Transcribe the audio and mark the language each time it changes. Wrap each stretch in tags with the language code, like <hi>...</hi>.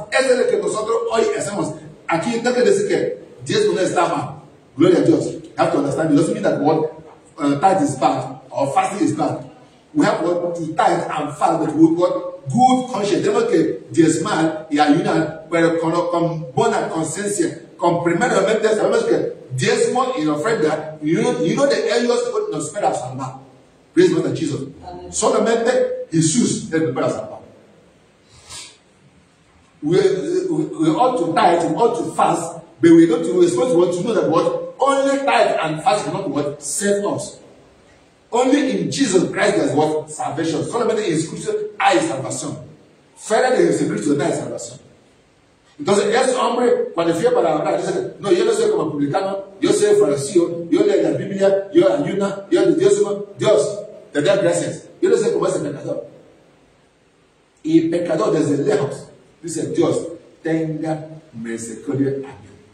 <es>Eso es lo que nosotros hoy hacemos. Aquí no quiere decir que Dios no está mal. Gloria a Dios.</es> <en>You have to understand. It doesn't mean that what tithe is bad or fasting is bad. We have to tithe and fast, but with what good conscience.</en> <es>Tenemos que diezmar y ayunar, pero con buena conciencia. Con primeramente sabemos que diezmo y ofrenda,</es> <en>you know that</en> <es>ellos nos espera a salvar.</es> <en>Praise God and Jesus. Amen.</en> <es>Solamente Jesús es el para salvar.</es> <en>We ought to tithe, we ought to fast, but we're supposed to know that what only tithe and fast cannot what save us. Only in Jesus Christ there's what salvation.</en> <es>Solamente en Jesucristo hay salvación. Fuera de Jesucristo no hay salvación. Entonces, ese hombre, cuando fui para orar, dice, no, yo no soy como publicano, yo soy fariseo, yo leo la Biblia, yo ayuno, yo de Dios, te da gracias. Yo no soy como ese pecador. Y pecador desde lejos, dice Dios, tenga misericordia a mí.</es>